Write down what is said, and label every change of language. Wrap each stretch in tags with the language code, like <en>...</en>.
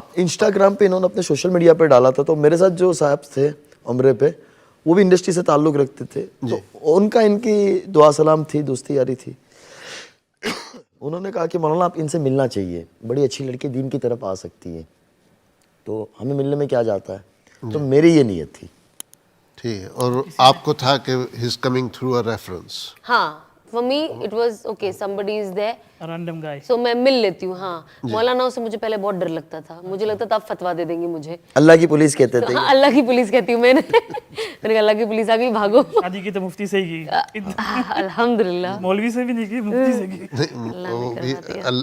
<ur>Instagram پہ انہوں نے اپنے سوشل میڈیا پہ ڈالا تھا, تو میرے ساتھ جو صاحب تھے عمرے پہ, وہ بھی انڈسٹری سے تعلق رکھتے تھے, تو ان کا ان کی دعا سلام تھی, دوستی یاری تھی. انہوں نے کہا کہ مولانا آپ ان سے ملنا چاہیے, بڑی اچھی لڑکی دین کی طرف آ سکتی ہے, تو ہمیں ملنے میں کیا جاتا ہے. تو میری یہ نیت تھی. ٹھیک ہے, اور آپ کو تھا کہ</ur> <en>He is coming through a reference. ہاں, for me it was okay, somebody is there, A random guy.</en> <ur>so میں مل لیتی ہوں. ہاں, مولانا سے مجھے پہلے بہت ڈر لگتا تھا, مجھے لگتا تھا آپ فتوا دے دیں گے مجھے. اللہ کی پولیس کہتے تھے. ہاں, اللہ کی پولیس کہتی ہوں میں نے. میں نے کہا اللہ کی پولیس آ گئی, بھاگو. شادی کی تو مفتی سے ہی کی, الحمدللہ. مولوی سے بھی نہیں کی, مفتی سے کی.</ur>